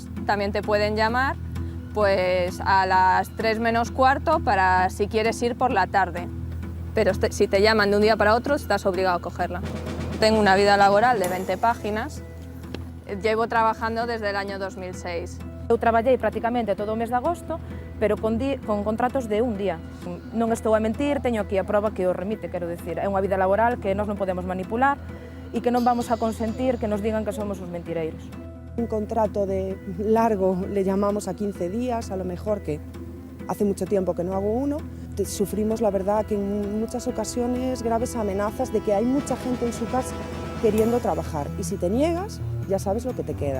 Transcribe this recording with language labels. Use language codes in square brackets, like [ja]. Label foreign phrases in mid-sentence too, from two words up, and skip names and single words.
[es] También te pueden llamar pues a las 3 menos cuarto para si quieres ir por la tarde. Pero si te llaman de un día para otro, estás obligado a cogerla. Tengo una vida laboral de 20 páginas. Llevo trabajando desde el año 2006. [gl] Eu traballei prácticamente todo o mes de agosto, pero con contratos de un día. Non estou a mentir, teño aquí a prova que o remite, quero dicir. É unha vida laboral que nós non podemos manipular e que non vamos a consentir que nos digan que somos os mentireiros. [es] Un contrato de largo le llamamos a 15 días, a lo mejor, que hace mucho tiempo que no hago uno. Sufrimos, la verdad, que en muchas ocasiones graves amenazas de que hay mucha gente en su casa queriendo trabajar y si te niegas, ya sabes lo que te queda.